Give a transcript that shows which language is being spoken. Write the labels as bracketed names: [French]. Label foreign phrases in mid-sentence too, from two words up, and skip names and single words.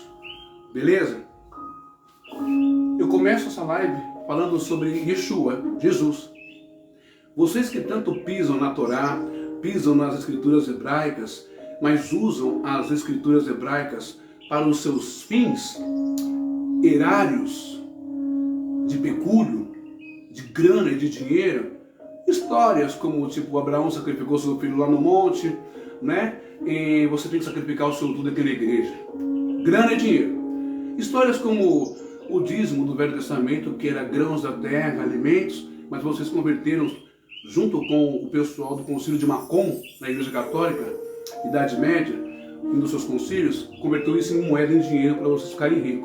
[Portuguese] Beleza? Eu começo essa live falando sobre Yeshua, Jesus. Vocês que tanto pisam na Torá, pisam nas escrituras hebraicas, mas usam as escrituras hebraicas para os seus fins erários, de pecúlio, de grana e de dinheiro, histórias como tipo Abraão sacrificou seu filho lá no monte, né? E você tem que sacrificar o seu tudo aqui na igreja. Grana e dinheiro. Histórias como o dízimo do Velho Testamento, que era grãos da terra, alimentos, mas vocês converteram junto com o pessoal do concílio de Macon, na Igreja Católica, Idade Média, um dos seus concílios, converteu isso em moeda, em dinheiro, para vocês ficarem ricos.